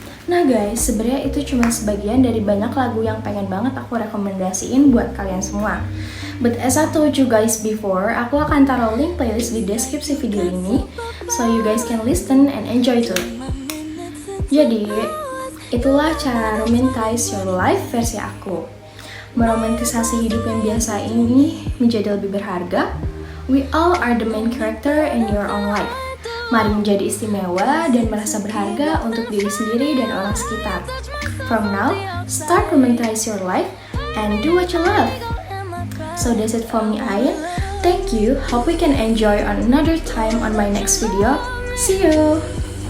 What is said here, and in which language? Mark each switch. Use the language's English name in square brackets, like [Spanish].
[Indonesian] Nah guys, sebenarnya itu cuma sebagian dari banyak lagu yang pengen banget aku rekomendasiin buat kalian semua. [English] But as I told you guys before, [Indonesian] aku akan taruh link playlist di deskripsi video ini, [English] so you guys can listen and enjoy too. [Indonesian] Jadi, itulah cara romanticize your life versi aku. Meromantisasi hidup yang biasa ini menjadi lebih berharga. [English] We all are the main character in your own life. [Indonesian] Mari menjadi istimewa dan merasa berharga untuk diri sendiri dan orang sekitar. [English] From now, start romanticize your life and do what you love. So that's it from me, Ayin. Thank you. Hope we can enjoy on another time on my next video. See you.